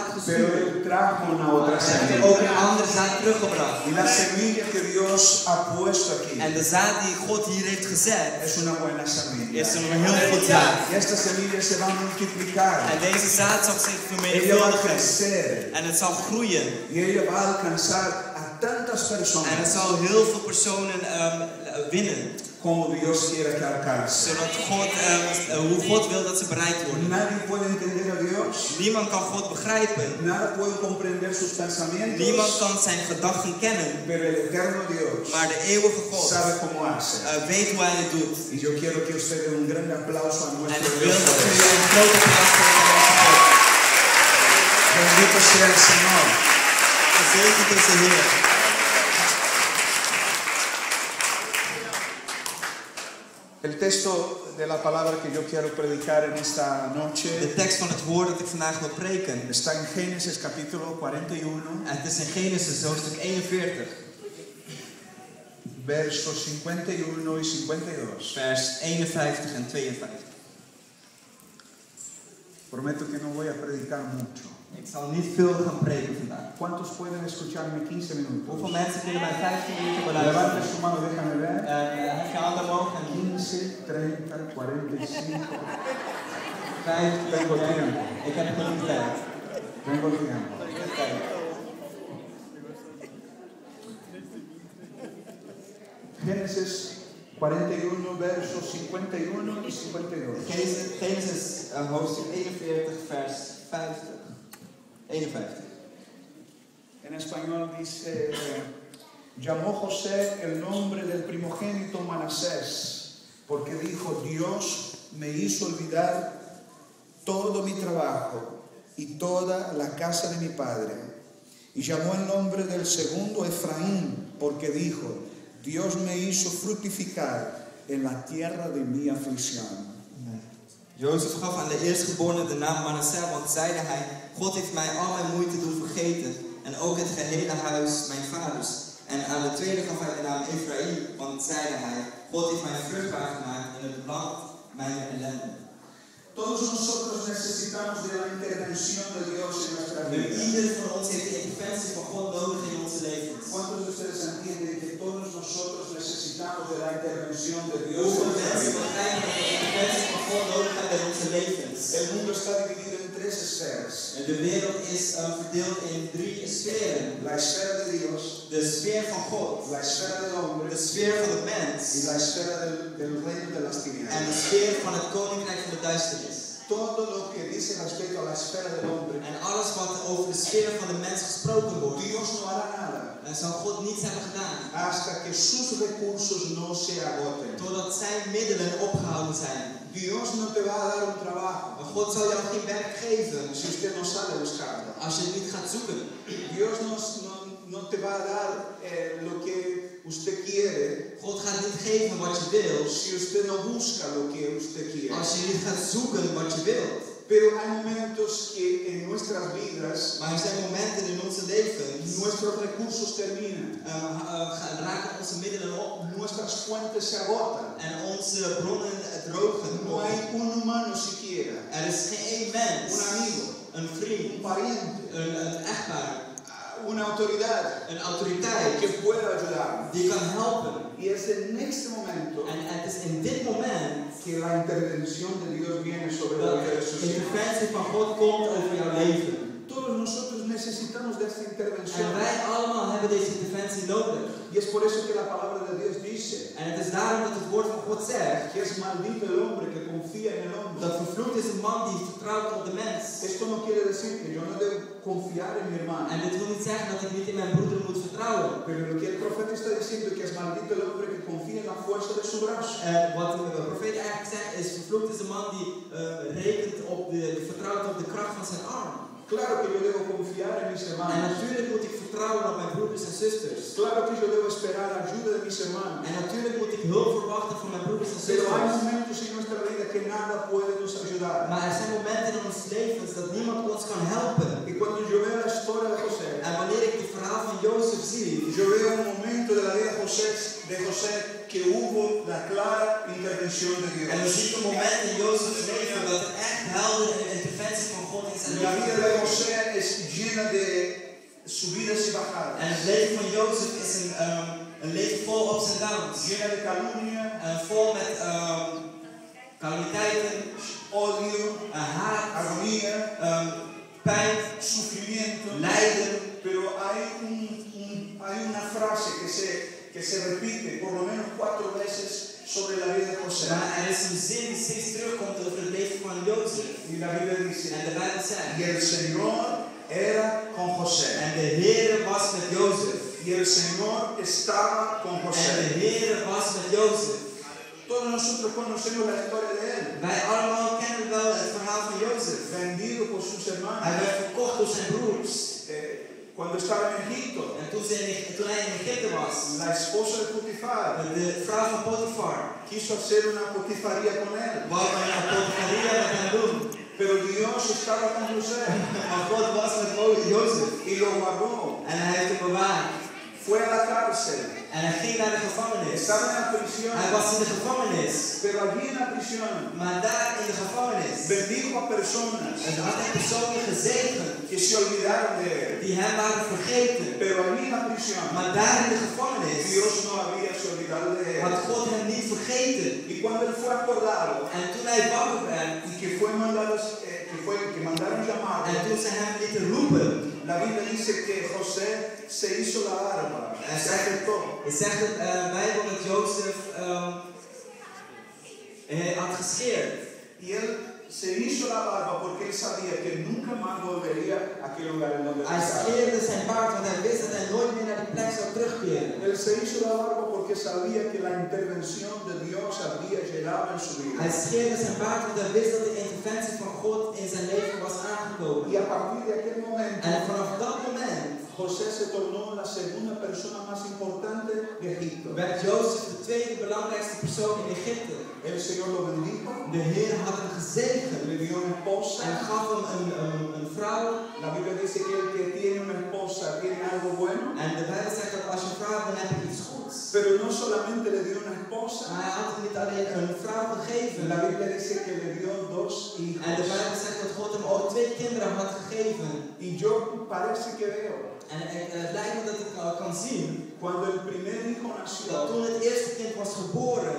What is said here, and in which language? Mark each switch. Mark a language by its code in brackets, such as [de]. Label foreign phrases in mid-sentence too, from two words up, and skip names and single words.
[es] Pero [nl] gestuurd. [es] él trajo una otra [nl] Maar hij heeft [es] semilla. [nl] ook een andere zaad teruggebracht. [es] Y la semilla que Dios ha puesto aquí [nl] En de zaad die God hier heeft gezet, [es] es una buena semilla. [nl] is een heel goed zaad. [es] Y esta semilla se va a multiplicar. [nl] En deze zaad zal zich [es] Ella va a [nl] vermenigvuldigen. [es] crecer. [nl] En het zal groeien. [es] Y ella va a alcanzar a tantas [nl] En het [es] personas [nl] zal heel veel personen winnen. [es] como Dios quiere que alcance. [nl] Zodat God, hoe God wil dat ze bereikt worden. [es] Nadie puede entender a Dios. [nl] Niemand kan God begrijpen. [es] Nada puede comprender sus pensamientos. [nl] Niemand kan zijn gedachten kennen. [es] Pero el eterno Dios [nl] Maar de eeuwige God [es] sabe cómo hace. [nl] weet hoe hij het doet. [es] Y yo quiero que usted dé un gran aplauso a [nl] En [es] nuestro [nl] ik wil [es] Dios. [nl] dat jullie een grote applaus geven aan onze God. [es] Bendito sea el Señor. [nl] Gezegend is de Heer. [es] El texto de la palabra que yo quiero predicar en esta [nl] De [es] noche [nl] tekst van het woord dat ik vandaag wil preken. [es] está en Génesis capítulo 41, [nl] Het is in Genesis hoofdstuk 41, [es] versos 51 y 52. [nl] vers 51 en 52. [es] Prometo que no voy a predicar mucho. [nl] Ik zal niet veel gaan preken vandaag. [es] ¿Cuántos pueden escucharme 15 minutos? [nl] Hoeveel mensen kunnen mij 15 minuten [es] Levante [nl] beluisteren? [es] su mano, déjame ver. [nl] Hef je handen omhoog en [es] 15, 30, 45. [nl] 15. [es] Tengo tiempo. [nl] Ik heb genoeg tijd. [es] Tengo tiempo. [nl] Kijk. [es] Génesis 41, versos 51 y 52. [nl] Genesis hoofdstuk 41, vers 50. 51. [es] En español dice, llamó José el nombre del primogénito Manasés, porque dijo, Dios me hizo olvidar todo mi trabajo y toda la casa de mi padre. Y llamó el nombre del segundo Efraín, porque dijo, Dios me hizo fructificar en la tierra de mi aflicción. [nl] Jozef gaf aan de eerstgeborene de naam Manasseh, want zeide hij, God heeft mij al mijn moeite doen vergeten en ook het gehele huis mijn vaders. En aan de tweede gaf hij de naam Ephraim, want zeide hij, God heeft mij vruchtbaar gemaakt in het land mijn ellende. [es] Todos nosotros necesitamos de la intervención de Dios en nuestra [nl] Nu, [es] vida. [nl] ieder van ons heeft de interventie van God nodig in onze levens. [es] ¿Cuántos de ustedes entienden que todos nosotros necesitamos de la intervención de Dios en [nl] Hoeveel [es] nuestra [nl] mensen [es] vida? [nl] begrijpen dat we de interventie van God nodig hebben in onze levens? [es] El mundo está dividido en tres esferas. [nl] En de wereld is verdeeld in 3 sferen. [es] La esfera de Dios, [nl] De sfeer van God, [es] la esfera del hombre [nl] de sfeer van de mens [es] y la esfera del reino de las [nl] en [es] tinieblas. [nl] de sfeer van het koninkrijk van de duisternis. [es] Todo lo que dice respecto a la esfera del hombre, [nl] En alles wat over de sfeer van de mens gesproken wordt, [es] Dios no hará nada [nl] zal God niets hebben gedaan. [es] hasta que sus recursos no se agoten. [nl] Totdat zijn middelen opgehouden zijn. [es] Dios no te va a dar un trabajo [nl] Maar God zal jou geen werk geven [es] si usted no sale a buscarlo. [nl] als je het niet gaat zoeken. [es] Dios no te va a dar lo que usted quiere [nl] God gaat niet geven wat je wilt [es] si usted no busca lo que usted quiere. [nl] als je niet gaat zoeken wat je wilt. [es] Pero hay momentos que en nuestras vidas [nl] Maar er zijn momenten in onze levens, [es] nuestros recursos terminan, [nl] raken onze middelen op [es] nuestras fuentes se agotan. [nl] en onze bronnen drogen. [es] No hay un humano siquiera, [nl] Er is geen één mens, [es] un amigo, [nl] een vriend, [es] un pariente, [nl] een echtpaar, [es] una autoridad [nl] een autoriteit [es] que pueda ayudarnos. [nl] die kan helpen. [es] Y es en este momento [nl] En het is in dit moment [es] que la intervención de Dios viene sobre la [nl] dat [es] vida de [nl] de [es] sus hijos. [nl] interventie van God komt over jouw leven. [es] Todos nosotros necesitamos de esta [nl] En [es] intervención. [nl] wij allemaal hebben deze interventie nodig. [es] Y es por eso que la palabra de Dios dice [nl] En het is daarom dat het woord van God zegt [es] que es maldito el hombre que confía en el hombre. [nl] dat vervloekt is een man die vertrouwt op de mens. [es] Esto no quiere decir que yo no debo confiar en mi hermano. [nl] En dit wil niet zeggen dat ik niet in mijn broeder moet vertrouwen. [es] Pero lo que el profeta está diciendo es que es maldito el hombre que confía en la fuerza de su brazo. [nl] En wat de profeet eigenlijk zegt is, vervloekt is een man die vertrouwt op de kracht van zijn arm. [es] Claro que yo debo confiar en mis [nl] En [es] hermanos. [nl] natuurlijk moet ik vertrouwen op mijn broeders en zusters. [es] Claro que yo debo esperar ayuda de mis hermanos. [nl] En natuurlijk moet ik hulp verwachten van mijn broeders en [es] Pero hay [nl] zusters. [es] momentos en nuestra vida que nada puede nos ayudar. [nl] Maar er zijn momenten in ons levens dat niemand ons kan helpen. [es] Y cuando yo veo la historia de José, [nl] En wanneer ik het verhaal van Jozef zie, [es] yo veo un momento de la vida de José que hubo la clara intervención de Dios. [nl] en dan zie ik een moment in Jozef's leven dat er echt heldere interventie van God in zijn [es] La vida [nl] leven [es] de José es subidas y bajadas. [nl] En het leven van Jozef is een leven vol ups en downs. [es] Llena de calumnia, [nl] Vol met calamiteiten, [es] odio, [nl] haat, [es] agonía, [nl] pijn, [es] sufrimiento. [nl] lijden. [es] Pero hay una frase que se repite por lo menos 4 veces sobre la vida de José. [nl] Maar er is een zin die steeds terugkomt over het leven van Jozef. [es] Y la Biblia dice, [nl] En de Bijbel zegt, [es] y el Señor era con José. [nl] en de Heere was met Jozef. [es] Y el Señor estaba con [nl] En de [es] José. [nl] Heere was met Jozef. [es] Todos nosotros conocemos la historia de él. [nl] Wij allemaal kennen wel het verhaal van Jozef. [es] Vendido por sus [nl] Hij [es] hermanos. [nl] werd verkocht door zijn broers. [es] Cuando estaba en Egipto, [nl] En toen hij in Egypte was, [es] la esposa de Potifar [nl] de vrouw van Potifar, [es] quiso hacer una potifaría con él. [nl] wou een potifaria met hem doen. [es] Pero Dios estaba con José [nl] Maar God was met Jozef. [es] y lo guardó. [nl] En hij heeft hem bewaard. [es] Fue a la cárcel. [nl] En hij ging naar de gevangenis. [es] Estaba en la prisión. [nl] Hij was in de gevangenis. [es] Pero allí en la prisión [nl] Maar daar in de gevangenis, [es] bendijo a personas [nl] en had hij personen gezegend [es] que se olvidaron de él. [nl] die hem waren vergeten. [es] Pero allí en la prisión [nl] Maar daar in de gevangenis [es] Dios no había se olvidado de él. [nl] had God hem niet vergeten. [es] Y cuando él fue acordado [nl] En toen hij wakker werd, [es] y que mandaron llamar, [nl] en toen ze hem lieten roepen, [es] la Biblia dice que José se hizo la barba, se afeitó. [nl] het zegt de Bijbel dat Jozef had gescheerd. [es] Y él se hizo la barba porque él sabía que nunca más volvería a aquel lugar en donde [nl] Hij [es] estaba. [nl] scheerde zijn baard, want hij wist dat hij nooit meer naar die plek zou terugkeren. [es] Él se hizo la barba porque sabía que la intervención de Dios había llegado en su vida. [nl] Hij scheerde zijn baard, want hij wist dat de interventie van God in zijn leven was aangekomen. [es] Y a partir de aquel momento, [nl] En vanaf dat moment [es] José se tornó la segunda persona más importante de Egipto. [nl] werd Jozef de tweede belangrijkste persoon in Egypte. [es] El Señor lo bendijo, [nl] De Heer had hem gezegend [es] le dio una esposa. [nl] en gaf hem een vrouw. [es] La Biblia dice que el que tiene una esposa tiene algo bueno. [nl] En de Bijbel zegt dat als je een vrouw hebt, dan heb je iets goeds. [es] Pero no solamente le dio una esposa. [nl] Maar hij had hem niet alleen een vrouw gegeven. [es] La Biblia dice que le dio 2 [nl] En de [es] hijos. [nl] Bijbel zegt dat God hem ook 2 kinderen had gegeven. [es] Y yo parece que veo, [nl] En het lijkt me dat ik kan zien [es] cuando el primer hijo [nl] dat [es] nació, [nl] toen het eerste kind was geboren,